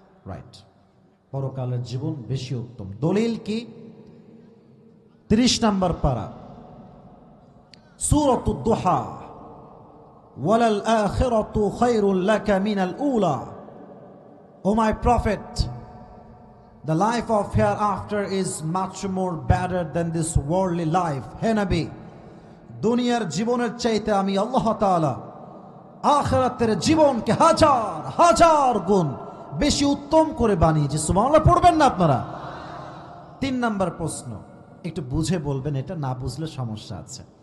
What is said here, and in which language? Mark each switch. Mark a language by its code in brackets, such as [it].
[bn] Right, পরকালের জীবন বেশি উত্তম। দলিল কি? 30 নম্বর পারা, [ar] সূরাতুদ দুহা, ওয়ালাল আখিরাতু খায়রুল লাকা মিনাল উলা। [en] O my prophet, the life of hereafter is much more better than this worldly life. [bn] হে নবী, দুনিয়ার জীবনের চাইতে আমি আল্লাহ তাআলা আখিরাতের জীবনকে হাজার হাজার গুণ বেশি উত্তম করে বানিয়েছি। সুবহানাল্লাহ পড়বেন না আপনারা? 3 নম্বর প্রশ্ন, একটু বুঝে বলবেন, এটা না বুঝলে সমস্যা আছে।